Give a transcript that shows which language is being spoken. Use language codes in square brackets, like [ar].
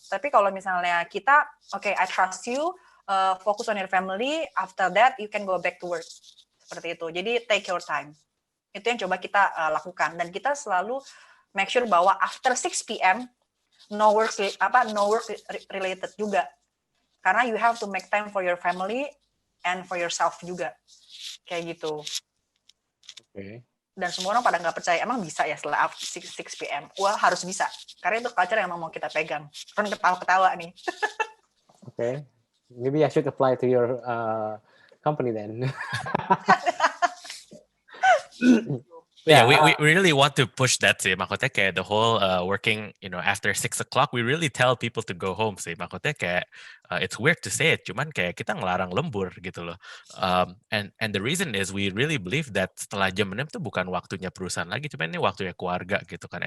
[id] Tapi kalau misalnya kita, [en] I trust you, focus on your family, after that you can go back to work. [id] Seperti itu. Jadi [en] take your time. [id] Itu yang coba kita lakukan, dan kita selalu [en] make sure [id] bahwa [en] after 6 PM no work related [id] juga. Karena [en] you have to make time for your family and for yourself [id] juga. Kayak gitu. [en] Okay. [id] Dan semua orang pada nggak percaya, emang bisa ya setelah 6 PM? Wah, harus bisa. Karena itu culture yang mau kita pegang. Kan ketawa-ketawa nih. [en] Okay. Maybe I should apply to your company then. Yeah, we really want to push that [id] sih. Maksudnya kayak [en] the whole working, after 6 o'clock, we really tell people to go home sih. [id] Maksudnya kayak [en] it's weird to say it, [id] cuman kayak kita ngelarang lembur gitu loh. [en] And the reason is we really believe that [id] setelah jam 6 itu bukan waktunya perusahaan lagi, cuman ini waktunya keluarga gitu kan.